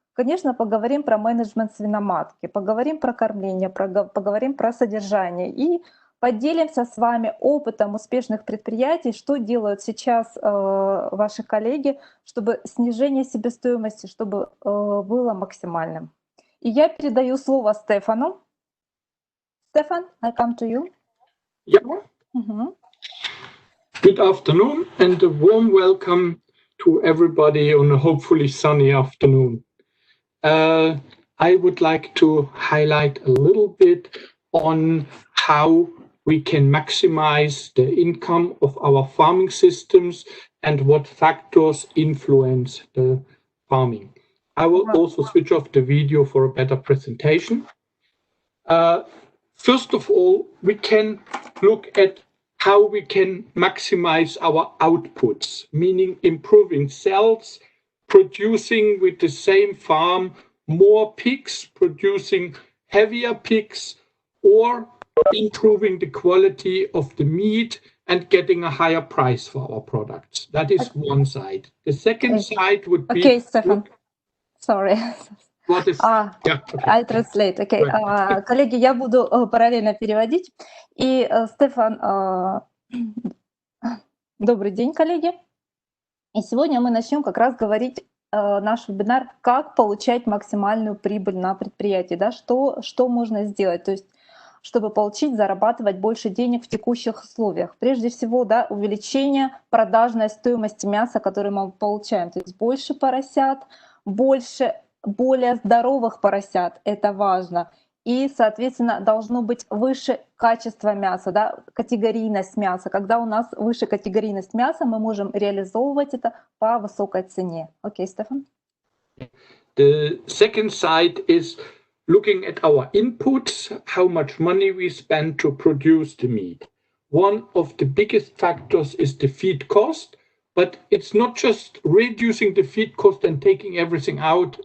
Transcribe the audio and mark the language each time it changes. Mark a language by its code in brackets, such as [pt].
[ru] Конечно, поговорим про менеджмент свиноматки, поговорим про кормление, поговорим про содержание и поделимся с вами опытом успешных предприятий, что делают сейчас ваши коллеги, чтобы снижение себестоимости чтобы было максимальным. И я передаю слово Стефану. [en] Стефан, I come to you. Yeah. Good afternoon and a warm welcome to everybody on a hopefully sunny afternoon. I would like to highlight a little bit on how we can maximize the income of our farming systems and what factors influence the farming. I will also switch off the video for a better presentation. First of all, we can look at how we can maximize our outputs, meaning improving sales, producing with the same farm more pigs, producing heavier pigs, or improving the quality of the meat and getting a higher price for our products. That is one side. The second side would be... Okay, Stefan. Sorry. What is... okay. I translate. Okay. [ru] Коллеги, я буду параллельно переводить. И, Стефан, добрый день, коллеги. И сегодня мы начнем как раз говорить наш вебинар, как получать максимальную прибыль на предприятии, да, что можно сделать. То есть чтобы получить, зарабатывать больше денег в текущих условиях. Прежде всего, да, увеличение продажной стоимости мяса, которое мы получаем. То есть больше поросят, больше более здоровых поросят, это важно. И, соответственно, должно быть выше качество мяса, да, категорийность мяса. Когда у нас выше категорийность мяса, мы можем реализовывать это по высокой цене. Окей, Стефан? [en] The second side is looking at our inputs, how much money we spend to produce the meat. One of the biggest factors is the feed cost, but it's not just reducing the feed cost and taking everything out.